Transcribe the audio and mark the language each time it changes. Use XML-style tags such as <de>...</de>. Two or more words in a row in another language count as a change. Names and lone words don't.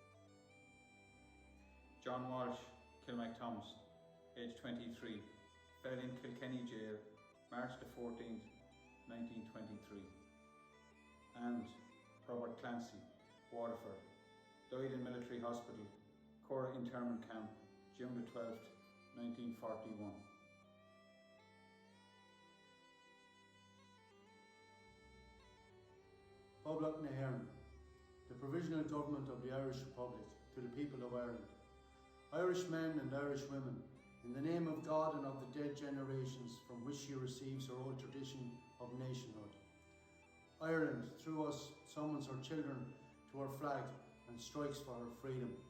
<en>John Walsh, Kilmacthomas, age 23, fell in Kilkenny Jail, March the 14th, 1923. And Robert Clancy, Waterford, died in military hospital, Cora internment camp, June the 12th, 1941.</en> <ga>Poblack na HÉireann,</ga> <en>the Provisional Government of the Irish Republic, to the people of Ireland. Irish men and Irish women, in the name of God and of the dead generations from which she receives her old tradition of nationhood. Ireland, through us, summons her children to her flag and strikes for her freedom.</en>